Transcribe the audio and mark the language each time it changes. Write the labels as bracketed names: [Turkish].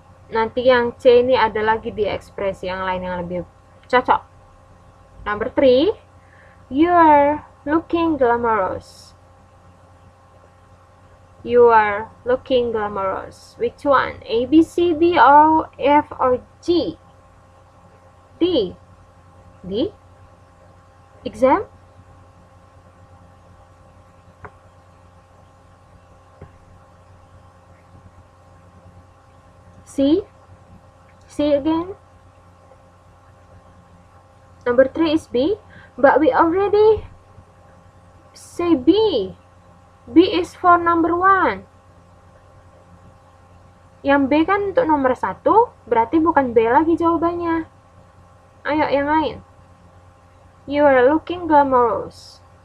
[Indonesian] Nanti yang C ini ada lagi di ekspresi yang lain yang lebih cocok. [English] Number 3. You are looking glamorous. You are looking glamorous. Which one? A, B, C, D, or F, or G? D. D? Exam? C? C again? Number 3 is B. But we already say B. B is for number 1. [Indonesian] Yang B kan untuk nomor 1, berarti bukan B lagi jawabannya. Ayo yang lain. [English] You are looking glamorous.